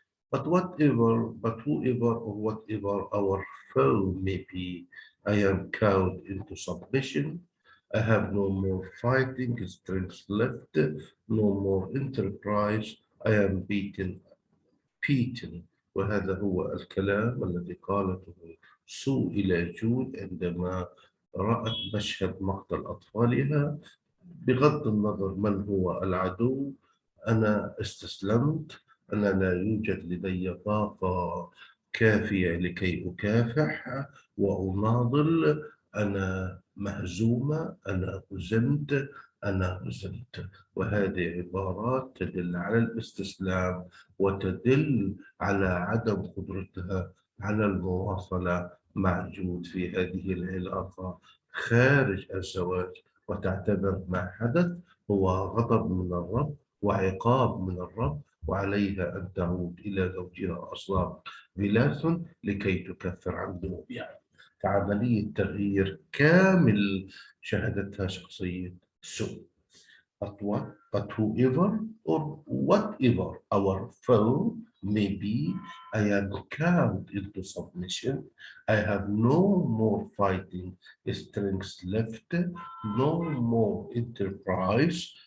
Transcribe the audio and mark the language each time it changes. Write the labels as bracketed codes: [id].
[en] But whoever or whatever our foe may be, I am cowed into submission. I have no more fighting strength left, no more enterprise. I am beaten. [ar] وهذا هو الكلام الذي قالته سو إلى جود عندما رأت مشهد مقتل أطفالها. بغض النظر من هو العدو، أنا استسلمت. أنا لا يوجد لدي طاقة كافية لكي أكافح وأناضل. أنا مهزومة، أنا هزمت، أنا هزمت. وهذه عبارات تدل على الاستسلام وتدل على عدم قدرتها على المواصلة مع جود في هذه العلاقة خارج الزواج، وتعتبر ما حدث هو غضب من الرب وعقاب من الرب، وعليها أن تعود إلى زوجها أصلا بلاس لكي تكفر عن ذنوبها. فعملية تغيير كامل شهدتها شخصية سو. [en] But whoever or whatever our foe may be, I am cowed into submission. I have no more fighting strength left, no more enterprise.